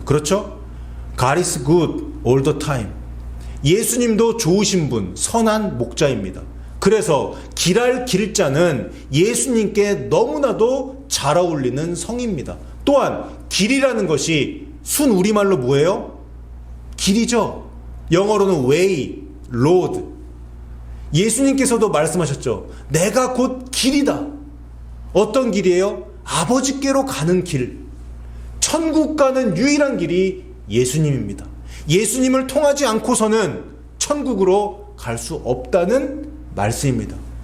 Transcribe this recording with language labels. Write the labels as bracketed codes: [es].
[ko] 그렇죠? [en] God is good all the time. [ko] 예수님도 좋으신 분, 선한 목자입니다. 그래서 길할 길자는 예수님께 너무나도 잘 어울리는 성입니다. 또한 길이라는 것이 순 우리말로 뭐예요? 길이죠. 영어로는 way, road. 예수님께서도 말씀하셨죠. 내가 곧 길이다. 어떤 길이에요? 아버지께로 가는 길. 천국 가는 유일한 길이 예수님입니다. 예수님을 통하지 않고서는 천국으로 갈 수 없다는 말씀입니다.